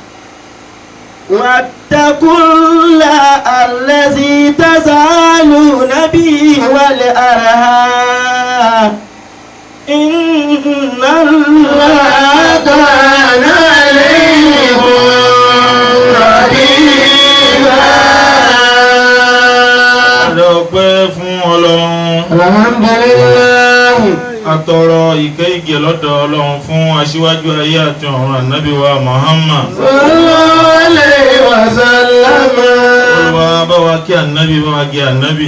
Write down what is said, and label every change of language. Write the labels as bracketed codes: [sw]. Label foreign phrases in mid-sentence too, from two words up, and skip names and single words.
[ar] واتقوا الله الذي تسألون به والأرحام إن الله كان عليكم رقيبا. [yo] Adọ́pẹ́ fún Ọlọ́run. Alhamdulillah. Atọrọ ìkẹ́ ìgẹ̀ lọ́dọ̀ Ọlọ́run fún aṣíwájú ayé àti ọ̀run Ànábì wa Muhammad. [ar] صلى الله عليه وسلم. [yo] Olúwa bá wa kí Ànábì, bá wa gẹ́ Ànábì.